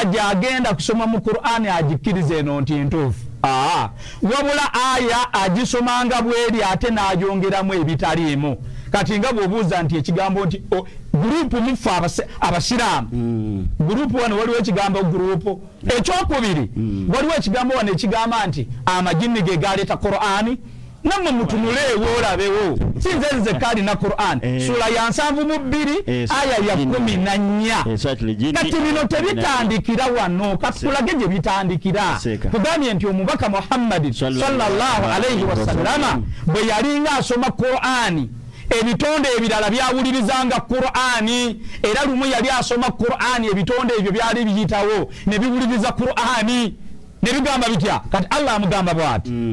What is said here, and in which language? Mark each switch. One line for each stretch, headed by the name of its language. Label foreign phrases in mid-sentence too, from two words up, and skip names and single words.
Ganda: gy'agenda kusoma mu Qur'ani agikkiriza eno nti ntuufu wabula aya agisomanga bweri ate n'ayongeramu ebitaliimu kati nga bw'obuuza nti ekigambo nti gurupu muffe abasiraamu gurupu wano waliwo ekigambo gurupu ekyokubiri waliwo ekigambo wano ekigamba nti amajinni ge galeeta Qur'ani nammwe mutunuleewo olabewo sinze nzekka alina Qur'an sura ya 72 aya ya 14 kati bino tebitandikira wano katulage gye bitandikira tugambye nti omubaka Muhammad
Arabic: صلى الله عليه وسلم
Ganda: bwe yalinga asoma Qur'ani ebitonde ebirala byawulirizanga Qur'ani era lumu yali asoma Qur'ani ebitonde ebyo byali biyitawo ne biwuliriza Qur'ani ne bigamba bitya kati Allah amugamba bw'ati